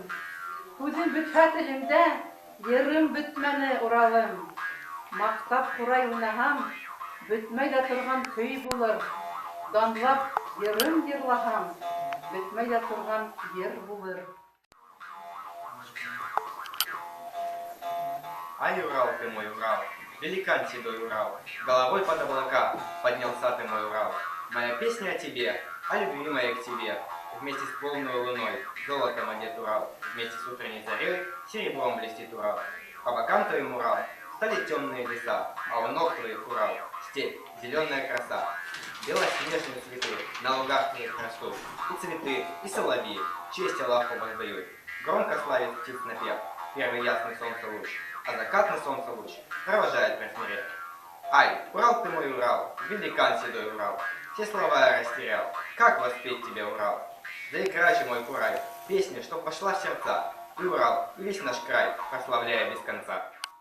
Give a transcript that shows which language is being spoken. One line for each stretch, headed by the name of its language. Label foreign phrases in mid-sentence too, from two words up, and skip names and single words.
Bashkir: Күзем бөтһә телемдә, йырым бөтмәне Уралым. Мактап курай уйнаһам, бөтмәй дә торган көй булыр. Данлап йырым йырлаһам, бөтмәй дә торган йыр булыр. Ай, Урал,
Russian: ты мой Урал, великан седой Урал, головой под облака поднялся ты мой Урал. Моя песня о тебе, о любви моей к тебе, вместе с полной луной, золотом одет Урал, вместе с утренней зарей, серебром блестит Урал. По бокам твоим Урал стали темные леса, а у ног твоих Урал степь, зеленая краса. Белоснежные цветы на лугах твоих растут, и цветы, и соловьи, честь Аллаху воздают. Громко славит птиц напев, первый ясный солнце луч, а закатный солнце луч провожает просмирев. Ай, Урал ты мой Урал, великан седой Урал, все слова я растерял, как воспеть тебе, Урал? Заиграй же, мой курай, песню, чтоб пошла в сердца, и Урал, и весь наш край, прославляя без конца.